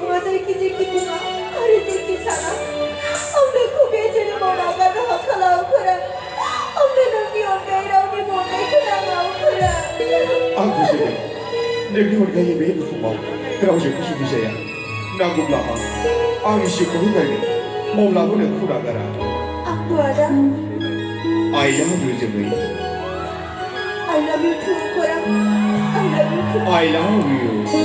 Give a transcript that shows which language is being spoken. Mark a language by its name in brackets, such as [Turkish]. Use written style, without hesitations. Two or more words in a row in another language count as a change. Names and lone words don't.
[Bodo] जेखि जेखि बुङा आरो जेखि साना आंनो खुबैया जेरै नागारनो हाखालावफोरा आंनो नोंनि अनगायै रावनिबो अननाय खोनाङावफोरा आं बुजिबाय नोंनि अनगायै बे बुहुमाव रावजोंबो जुदि जाया नांगौब्ला आंनि जिउखौ होगोन अब्लाबो नोंखौ नागारा आंबो आदा [English] I love you जोमै I love you too खरा I love you too I love you